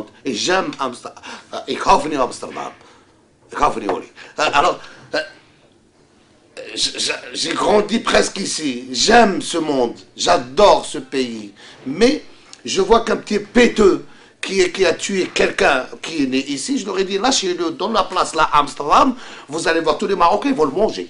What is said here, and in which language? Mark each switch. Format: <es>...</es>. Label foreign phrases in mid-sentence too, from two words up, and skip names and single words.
<fr>Et j'aime Amsterdam.</fr> <nl>Ik hou van Amsterdam. Ik hou van jullie.</nl> <fr>Alors, j'ai grandi presque ici. J'aime ce monde. J'adore ce pays. Mais je vois qu'un petit péteux qui a tué quelqu'un qui est né ici, je leur ai dit, lâchez-le dans la place là, Amsterdam, vous allez voir tous les Marocains, ils vont le manger.</fr>